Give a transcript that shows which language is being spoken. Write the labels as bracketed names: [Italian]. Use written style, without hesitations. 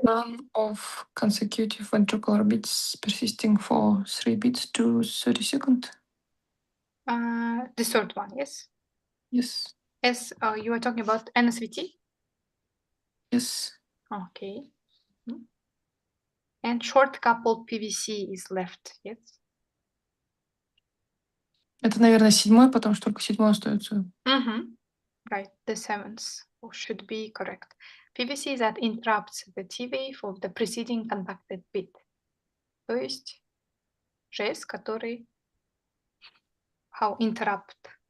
[English] None of consecutive ventricular beats persisting for 3 beats to 30 seconds. The third one, yes? Yes. Yes, you are talking about NSVT? Yes. Okay. And short coupled PVC is left, yes? [Russian] Это, наверное, 7-й, потому что только 7-й остается. [English] Right, the 7th should be correct. PVC that interrupts the T wave of the preceding conducted bit. [Russian] То есть жест, который [English] how interrupt